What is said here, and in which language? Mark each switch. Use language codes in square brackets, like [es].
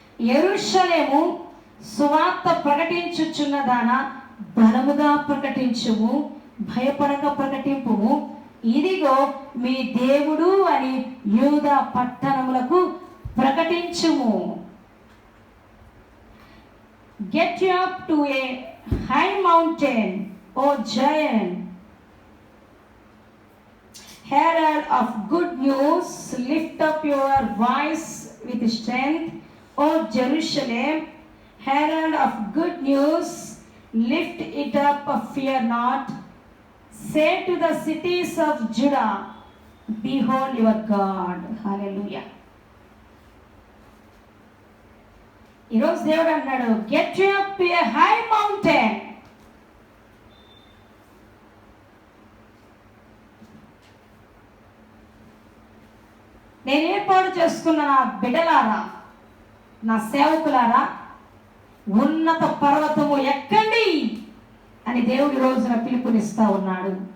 [te] యెరూషలేము సువార్త ప్రకటించుచున్నదాన బలముగా ప్రకటించుము, భయపడక ప్రకటింపుము, ఇదిగో మీ దేవుడు అని యూదా పట్టణములకు ప్రకటించుము. [en] Get you up to a high mountain, O Zion, herald of good news, lift up your voice with strength, O Jerusalem, herald of good news, lift it up, fear not. Say to the cities of Judah, behold your God. Hallelujah. [te] ఈరోజు దేవుడు అన్నాడు, [en] Get you up to a high mountain. [te] నేను ఏర్పాటు చేసుకున్న నా బిడ్డలారా, నా సేవకులారా, ఉన్నత పర్వతము ఎక్కండి అని దేవుడి రోజున పిలుపునిస్తా ఉన్నాడు.